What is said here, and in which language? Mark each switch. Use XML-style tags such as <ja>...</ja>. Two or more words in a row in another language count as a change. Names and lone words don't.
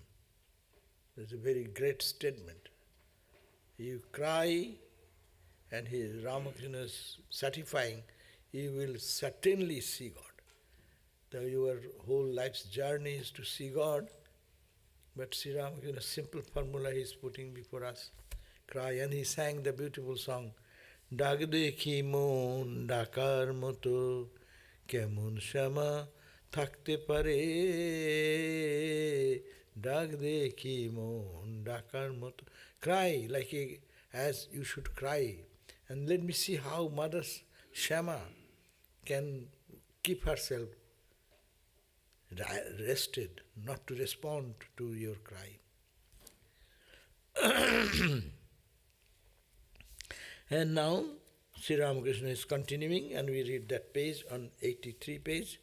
<en>That's a very great statement. You cry, and Ramakrishna is certifying, you will certainly see God. Your whole life's journey is to see God, but Sri Ramakrishna's simple formula he is putting before us. Cry, and he sang the beautiful song,</en> <bn>ডাক দেখি মন ডাকার মতো কেমন শ্যামা থাকতে পারে. ডাক দেখি মন ডাকার মতো.</bn> <en>Cry as you should cry. And let me see how Mother Shama can keep herself rested, not to respond to your cry. And now, Sri Ramakrishna is continuing, and we read that page on 83 page.</en>